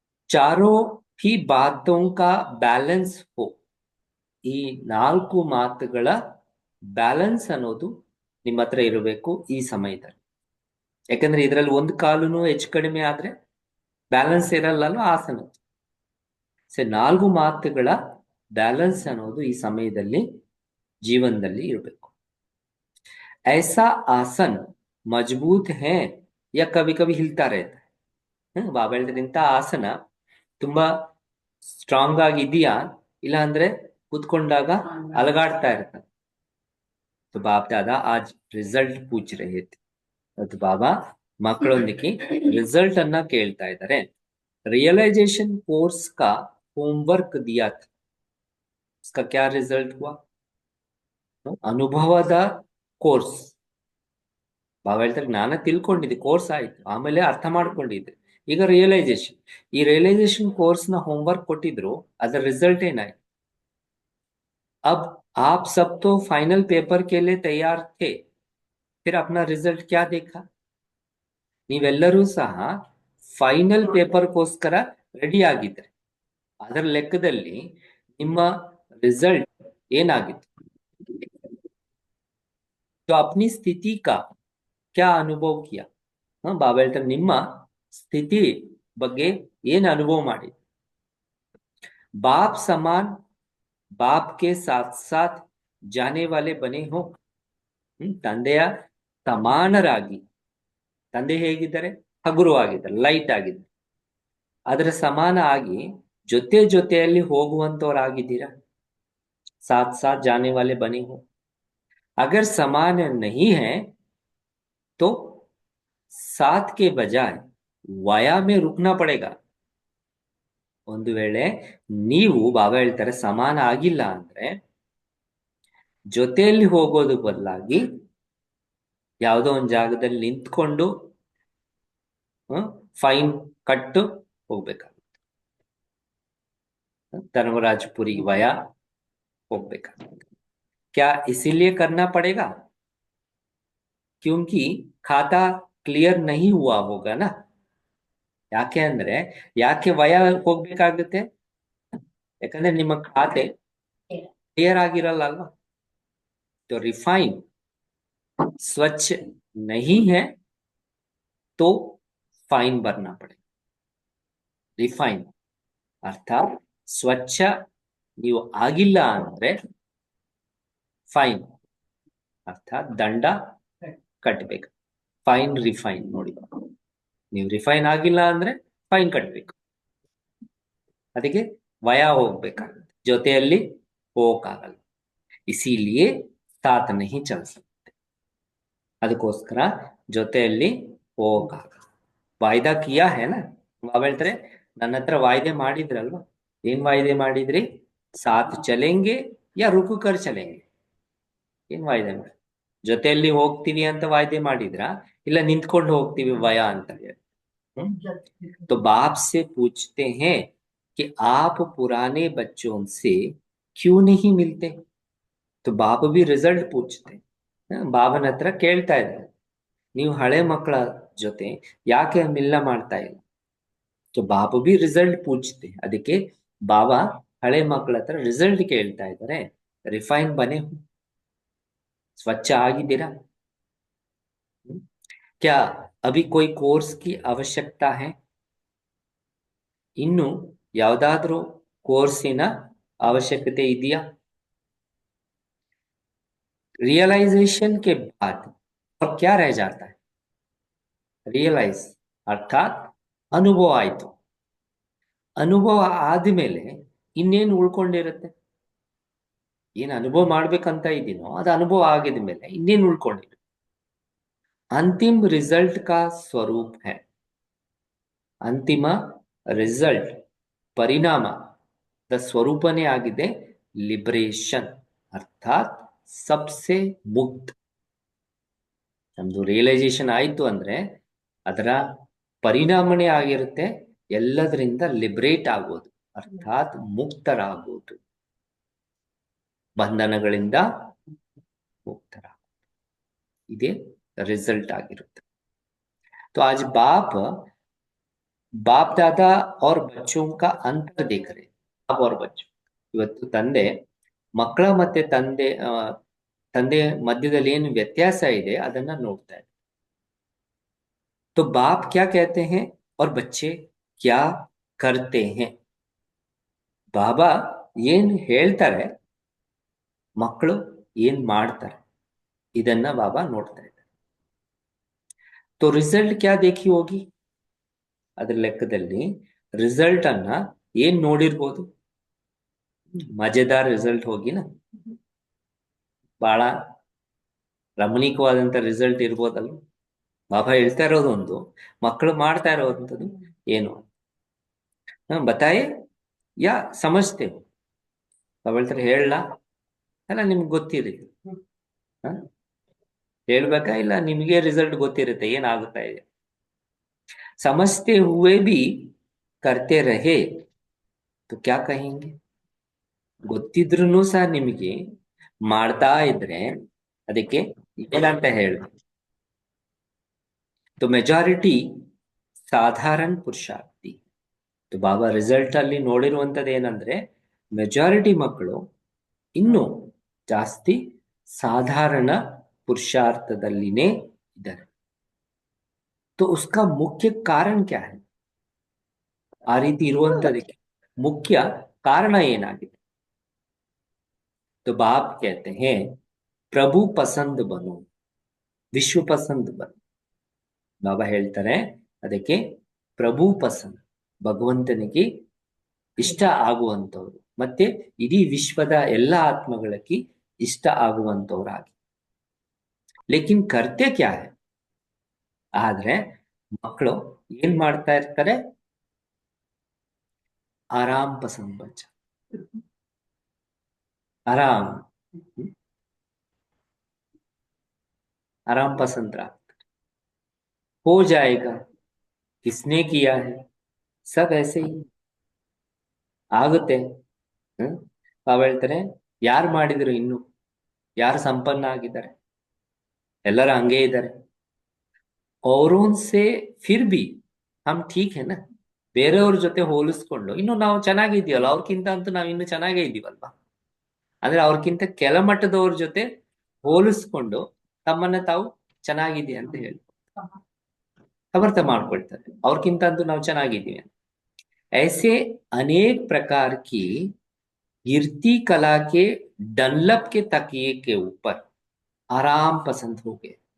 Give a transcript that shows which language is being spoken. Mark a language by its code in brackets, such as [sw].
[hi] ಚಾರೋ ಹಿ ಬಾತೋಂ ಕಾ ಬ್ಯಾಲೆನ್ಸ್ ಹೋ, [kn] ಈ 4 ಮಾತುಗಳ ಬ್ಯಾಲೆನ್ಸ್ ಅನ್ನೋದು ನಿಮ್ಮ ಹತ್ರ ಇರಬೇಕು ಈ ಸಮಯದಲ್ಲಿ. ಯಾಕಂದ್ರೆ ಇದರಲ್ಲಿ ಒಂದು ಕಾಲುನು ಹೆಚ್ಚು ಕಡಿಮೆ ಆದ್ರೆ ಬ್ಯಾಲೆನ್ಸ್ ಇರಲ್ಲ ಆಸನ. ನಾಲ್ಕು ಮಾತುಗಳ ಬ್ಯಾಲೆನ್ಸ್ ಅನ್ನೋದು ಈ ಸಮಯದಲ್ಲಿ ಜೀವನದಲ್ಲಿ ಇರಬೇಕು. [hi] ऐसा आसन मजबूत है या कभी कभी हिलता रहता है. [kn] ಬಾಬಾ ಹೇಳ್ತಾರೆ ಇಂಥ ಆಸನ ತುಂಬಾ ಸ್ಟ್ರಾಂಗ್ ಆಗಿದೆಯಾ ಇಲ್ಲ ಅಂದ್ರೆ ಕೂತ್ಕೊಂಡಾಗ ಅಲಗಾಡ್ತಾ ಇರ್ತಾರೆ. [hi] तो बाप दादा आज रिजल्ट पूछ रहे थे. [kn] ಅದು ಬಾಬಾ ಮಕ್ಕಳೊಂದಿಗೆ ರಿಸಲ್ಟ್ ಅನ್ನ ಕೇಳ್ತಾ ಇದ್ದಾರೆ. [hi] रियलाइजेशन कोर्स का होमवर्क दिया था. इसका क्या रिजल्ट हुआ? [kn] ಅನುಭವದ ಕೋರ್ಸ್. ಬಾಬಾ ಹೇಳ್ತಾರೆ ಜ್ಞಾನ ತಿಳ್ಕೊಂಡಿದ್ದೆ, ಕೋರ್ಸ್ ಆಯ್ತು, ಆಮೇಲೆ ಅರ್ಥ ಮಾಡ್ಕೊಂಡಿದ್ದೆ, ಈಗ ರಿಯಲೈಸೇಷನ್. ಈ ರಿಯಲೈಸೇಷನ್ ಕೋರ್ಸ್ ನ ಹೋಮ್ವರ್ಕ್ ಕೊಟ್ಟಿದ್ರು, ಅದರ ರಿಸಲ್ಟ್ ಏನಾಯ್ತು? [hi] अब आप सब तो फाइनल पेपर के लिए तैयार थे, फिर अपना रिजल्ट क्या देखा? [kn] ನೀವೆಲ್ಲರೂ ಸಹ ಫೈನಲ್ ಪೇಪರ್ಗೋಸ್ಕರ ರೆಡಿ ಆಗಿದ್ರೆ ಅದರ ಲೆಕ್ಕದಲ್ಲಿ ನಿಮ್ಮ ರಿಸಲ್ಟ್ ಏನಾಗಿತ್ತು? [hi] तो अपनी स्थिति का क्या अनुभव किया? [kn] ಬಾಬಾ ಹೇಳ್ತಾರೆ ನಿಮ್ಮ ಸ್ಥಿತಿ ಬಗ್ಗೆ ಏನ್ ಅನುಭವ ಮಾಡಿ? [hi] बाप समान बाप के साथ साथ जाने वाले बने हो. [kn] ತಂದೆಯ ಸಮಾನರಾಗಿ, ತಂದೆ ಹೇಗಿದ್ದಾರೆ? ಹಗುರವಾಗಿದ್ದಾರೆ, ಲೈಟ್ ಆಗಿದ್ದಾರೆ, ಅದರ ಸಮಾನ ಆಗಿ ಜೊತೆ ಜೊತೆಯಲ್ಲಿ ಹೋಗುವಂತವರಾಗಿದ್ದೀರಾ? [hi] साथ साथ जाने वाले बने हो. अगर समान नहीं है तो साथ के बजाय वाया में रुकना पड़ेगा. [kn] ಒಂದು ವೇಳೆ ನೀವು, ಬಾಬಾ ಹೇಳ್ತಾರೆ, ಸಮಾನ ಆಗಿಲ್ಲ ಅಂದ್ರೆ ಜೊತೆಯಲ್ಲಿ ಹೋಗೋದು ಬದಲಾಗಿ ಯಾವುದೋ ಒಂದು ಜಾಗದಲ್ಲಿ ನಿಂತ್ಕೊಂಡು ಫೈನ್ ಕಟ್ಟು ಹೋಗ್ಬೇಕಾಗುತ್ತೆ. ಧರ್ಮರಾಜಪುರಿ ವಯ ಹೋಗ್ಬೇಕಾಗುತ್ತೆ. [hi] क्या इसीलिए करना पड़ेगा क्योंकि खाता क्लियर नहीं हुआ होगा ना? [kn] ಯಾಕೆ ಅಂದ್ರೆ ಯಾಕೆ ವಯ ಹೋಗ್ಬೇಕಾಗುತ್ತೆ? ಯಾಕಂದ್ರೆ ನಿಮ್ಮ ಖಾತೆ ಕ್ಲಿಯರ್ ಆಗಿರಲ್ಲ ಅಲ್ವಾ? [hi] तो रिफाइन स्वच्छ नहीं है तो फाइन भरना पड़ेगा. [kn] ರಿಫೈನ್ ಅರ್ಥಾತ್ ಸ್ವಚ್ಛ ನೀವು ಆಗಿಲ್ಲ ಅಂದ್ರೆ ಫೈನ್ ಅರ್ಥಾತ್ ದಂಡ ಕಟ್ಟಬೇಕು. ಫೈನ್ ರಿಫೈನ್ ನೋಡಿ, ನೀವು ರಿಫೈನ್ ಆಗಿಲ್ಲ ಅಂದ್ರೆ ಫೈನ್ ಕಟ್ಟಬೇಕು. ಅದಕ್ಕೆ ವಯ ಹೋಗ್ಬೇಕಾಗುತ್ತೆ, ಜೊತೆಯಲ್ಲಿ ಹೋಗಕ್ಕಾಗಲ್ಲ. [hi] ಇಸಿಲಿಯೇ ಸಾತ್ ನಹಿ ಚಲ್ ಸಕ್ತೆ, [kn] ಅದಕ್ಕೋಸ್ಕರ ಜೊತೆಯಲ್ಲಿ ಹೋಗಕ್ಕಾಗಲ್ಲ. [hi] ವಾಯ್ದಾ ಕಿಯಾ ಹೇನ, [kn] ಬಾಬಾ ಹೇಳ್ತಾರೆ ನನ್ನ ಹತ್ರ ವಾಯ್ದೆ ಮಾಡಿದ್ರಲ್ವಾ? ಏನ್ ವಾಯ್ದೆ ಮಾಡಿದ್ರಿ? [hi] ಸಾತ್ ಚಲೆಂಗೆ ಯಾ ರುಕು ಕರ್ ಚಲೆಂಗೆ. [kn] ಏನ್ ವಾಯ್ದೆ ಮಾಡಿ? ಜೊತೆಯಲ್ಲಿ ಹೋಗ್ತೀವಿ ಅಂತ ವಾಯ್ದೆ ಮಾಡಿದ್ರ, ಇಲ್ಲ ನಿಂತ್ಕೊಂಡು ಹೋಗ್ತೀವಿ ವಯ ಅಂತ ಹೇಳಿ? [hi] तो बाप से पूछते हैं कि आप पुराने बच्चों से क्यों नहीं मिलते? तो बाप भी रिजल्ट पूछते. [kn] ಬಾಬನ ಹತ್ರ ಕೇಳ್ತಾ ಇದ್ದಾರೆ, ನೀವು ಹಳೆ ಮಕ್ಕಳ ಜೊತೆ ಯಾಕೆ ಮಿಲ್ಲ ಮಾಡ್ತಾ ಇಲ್ಲ? [hi] तो बाप भी रिजल्ट पूछते. [kn] ಅದಕ್ಕೆ ಬಾಬಾ ಹಳೆ ಮಕ್ಕಳ ಹತ್ರ ರಿಸಲ್ಟ್ ಕೇಳ್ತಾ ಇದ್ದಾರೆ. [hi] ರಿಫೈನ್ ಬನೆ, [kn] ಸ್ವಚ್ಛ ಆಗಿದ್ದೀರಾ? [hi] क्या अभी कोई कोर्स की आवश्यकता है? [kn] ಇನ್ನು ಯಾವ್ದಾದ್ರೂ ಕೋರ್ಸಿನ ಅವಶ್ಯಕತೆ ಇದೆಯಾ? [hi] रियलाइजेशन के बाद और क्या रह जाता है? रियलाइज अर्थात [kn] ಅನುಭವ ಆಯ್ತು. ಅನುಭವ ಆದ್ಮೇಲೆ ಇನ್ನೇನು ಉಳ್ಕೊಂಡಿರುತ್ತೆ? ಏನ್ ಅನುಭವ ಮಾಡ್ಬೇಕಂತ ಇದೀನೋ ಅದು ಅನುಭವ ಆಗಿದ ಮೇಲೆ ಇನ್ನೇನು ಉಳ್ಕೊಂಡಿರುತ್ತೆ? [hi] अंतिम रिजल्ट का स्वरूप है. [kn] ಅಂತಿಮ ರಿಸಲ್ಟ್, ಪರಿಣಾಮ ದ ಸ್ವರೂಪನೇ ಆಗಿದೆ ಲಿಬರೇಷನ್, ಅರ್ಥಾತ್ [hi] ಸಬ್ಸೆ ಮುಕ್ತ. [kn] ನಮ್ದು ರಿಯಲೈಸೇಷನ್ ಆಯ್ತು ಅಂದ್ರೆ ಅದರ ಪರಿಣಾಮನೇ ಆಗಿರುತ್ತೆ ಎಲ್ಲದರಿಂದ ಲಿಬರೇಟ್ ಆಗೋದು, ಅರ್ಥಾತ್ ಮುಕ್ತರಾಗೋದು, ಬಂಧನಗಳಿಂದ ಮುಕ್ತರಾಗೋದು. ಇದೇ रिजल्ट ಆಗಿರುತ್ತೆ. [hi] तो आज बाप दादा और बच्चों का अंतर देख रहे. बाप और बच्चों, [kn] ಇವತ್ತು ತಂದೆ ಮಕ್ಕಳ ಮತ್ತೆ ತಂದೆ ತಂದೆ ಮಧ್ಯದಲ್ಲಿ ಏನು ವ್ಯತ್ಯಾಸ ಇದೆ ಅದನ್ನ ನೋಡ್ತಾ ಇದೆ. [hi] तो बाप क्या कहते हैं और बच्चे क्या करते हैं? [kn] ಬಾಬಾ ಏನ್ ಹೇಳ್ತಾರೆ, ಮಕ್ಕಳು ಏನ್ ಮಾಡ್ತಾರೆ, ಇದನ್ನ ಬಾಬಾ ನೋಡ್ತಾ ಇದ್ದಾರೆ. [hi] तो रिजल्ट क्या देखी होगी? [kn] ಅದ್ರ ಲೆಕ್ಕದಲ್ಲಿ ರಿಸಲ್ಟ್ ಅನ್ನ ಏನ್ ನೋಡಿರ್ಬೋದು? ಮಜೆದಾರ್ ರಿಸಲ್ಟ್ ಹೋಗಿನ, ಬಹಳ ರಮಣೀಕವಾದಂತ ರಿಸಲ್ಟ್ ಇರ್ಬೋದಲ್ಲ. ಬಾಬಾ ಹೇಳ್ತಾ ಇರೋದು ಒಂದು, ಮಕ್ಕಳು ಮಾಡ್ತಾ ಇರೋವಂಥದ್ದು ಏನು? [hi] ಬತಾಯೆ ಯಾ ಸಮಜ್ತೆ ಹೋ? [kn] ಬಾಬಾ ಹೇಳ್ತಾರೆ ಹೇಳಲ್ಲ, ಅಲ್ಲ ನಿಮ್ಗೆ ಗೊತ್ತಿರಿ, ಹೇಳ್ಬೇಕಾ ಇಲ್ಲ ನಿಮಗೆ ರಿಸಲ್ಟ್ ಗೊತ್ತಿರುತ್ತೆ ಏನಾಗುತ್ತಾ ಇದೆ. [hi] समझते हुए भी करते रहे तो क्या कहेंगे? [kn] ಗೊತ್ತಿದ್ರೂ ಸಹ ನಿಮಗೆ ಮಾಡ್ತಾ ಇದ್ರೆ ಅದಕ್ಕೆ ಏನಂತ ಹೇಳ್ಬೇಕು? [hi] तो मेजॉरिटी साधारण पुरुषार्थी. [kn] तो ಬಾಬಾ ರಿಸಲ್ಟ್ ಅಲ್ಲಿ ನೋಡಿರುವಂತದ್ದು ಏನಂದ್ರೆ, ಮೆಜಾರಿಟಿ ಮಕ್ಕಳು ಇನ್ನು ಜಾಸ್ತಿ ಸಾಧಾರಣ ಪುರುಷಾರ್ಥದಲ್ಲಿನೇ ಇದ್ದಾರೆ. [hi] तो उसका मुख्य कारण क्या है? [kn] ಆ ರೀತಿ ಇರುವಂತದಕ್ಕೆ ಮುಖ್ಯ ಕಾರಣ ಏನಾಗಿದೆ? [hi] तो बाप कहते हैं प्रभु पसंद बनो, विश्व पसंद बनो. [kn] ಬಾಬಾ ಹೇಳ್ತಾರೆ ಅದಕ್ಕೆ ಪ್ರಭು ಪಸಂದ್, ಭಗವಂತನಿಗೆ ಇಷ್ಟ ಆಗುವಂತವ್ರು ಮತ್ತೆ ಇಡೀ ವಿಶ್ವದ ಎಲ್ಲ ಆತ್ಮಗಳಿಗೆ ಇಷ್ಟ ಆಗುವಂತವ್ರಾಗಿ. [hi] ಲೇಕಿನ್ ಕರ್ತೆ ಕ್ಯಾ ಹೈ? [kn] ಆದ್ರೆ ಮಕ್ಕಳು ಏನ್ ಮಾಡ್ತಾ ಇರ್ತಾರೆ? [hi] ಆರಾಮ್ ಪಸಂದ್ ಬಚ್ಚ, ಆರಾಮ್ आराम पसंद रखते, हो जाएगा, किसने किया है, सब ऐसे ही ಆಗುತ್ತೆ. [kn] ತಾವ್ ಹೇಳ್ತಾರೆ ಯಾರು ಮಾಡಿದ್ರು, ಇನ್ನು ಯಾರು ಸಂಪನ್ನ ಆಗಿದ್ದಾರೆ? ಎಲ್ಲರೂ ಹಂಗೆ ಇದ್ದಾರೆ. [hi] औरों से फिर भी हम ठीक है ना? [kn] ಬೇರೆಯವ್ರ ಜೊತೆ ಹೋಲಿಸ್ಕೊಂಡು ಇನ್ನು ನಾವು ಚೆನ್ನಾಗಿದ್ದೀವಲ್ಲ, ಅವ್ರಕ್ಕಿಂತ ಅಂತೂ ನಾವು ಇನ್ನು ಚೆನ್ನಾಗೇ ಇದ್ದೀವಲ್ವಾ. ಅಂದ್ರೆ ಅವ್ರಕ್ಕಿಂತ ಕೆಳಮಟ್ಟದವ್ರ ಜೊತೆ ಹೋಲಿಸ್ಕೊಂಡು ತಮ್ಮನ್ನ ತಾವು ಚೆನ್ನಾಗಿದೆ ಅಂತ ಹೇಳಿ ಸಮರ್ಥ ಮಾಡ್ಕೊಳ್ತಾರೆ, ಅವ್ರಕ್ಕಿಂತ ಅಂತೂ ನಾವು ಚೆನ್ನಾಗಿದ್ದೀವಿ. [hi] ऐसे अनेक प्रकार की गिरती कला के डनलप के तकिए के ऊपर आराम पसंद हो गए.